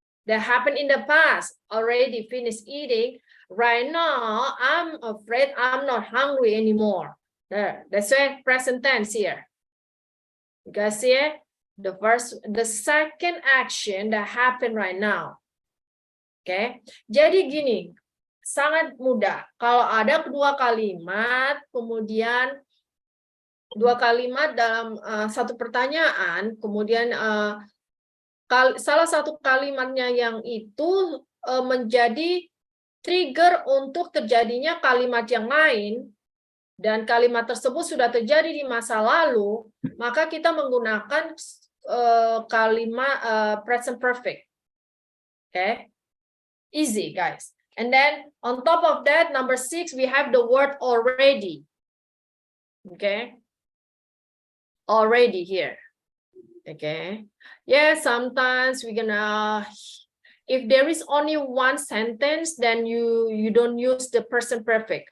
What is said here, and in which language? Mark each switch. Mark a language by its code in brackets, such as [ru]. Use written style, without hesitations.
[en] That happened in the past, already finished eating. Right now, I'm afraid I'm not hungry anymore. There, that's why present tense here. You guys see it? The second action that happened right now. [id] Okay, jadi gini, sangat mudah. Kalau ada kedua kalimat, kemudian dua kalimat dalam satu pertanyaan, kemudian salah satu kalimatnya yang itu menjadi trigger untuk terjadinya kalimat yang lain, dan kalimat tersebut sudah terjadi di masa lalu, maka kita menggunakan kalimat present perfect. [en] Okay, easy, guys. And then on top of that, number 6, we have the word already. Okay, already here. Okay, yeah, sometimes we're gonna, if there is only one sentence, then you don't use the present perfect.